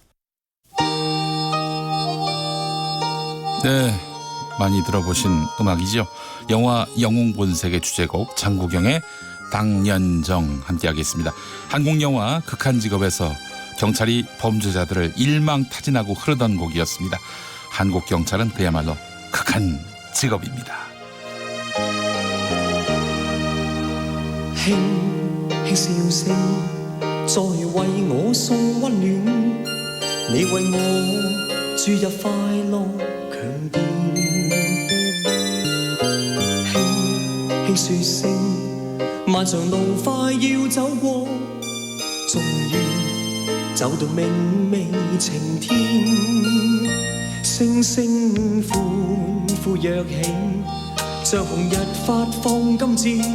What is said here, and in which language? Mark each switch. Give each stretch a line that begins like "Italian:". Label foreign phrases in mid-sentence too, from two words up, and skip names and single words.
Korean: 네, 많이 들어보신 음악이죠. 영화 영웅본색의 주제곡 장국영의 당년정 함께하겠습니다. 한국영화 극한직업에서 경찰이 범죄자들을 일망타진하고 흐르던 곡이었습니다. 한국 경찰은 그야말로 극한 직업입니다.
Cantonese: 輕輕笑聲，再為我送溫暖，你為我注入快樂強電。輕輕説聲，漫長路快要走過，終於走到明媚晴天，星星歡呼躍起，像紅日發放金箭。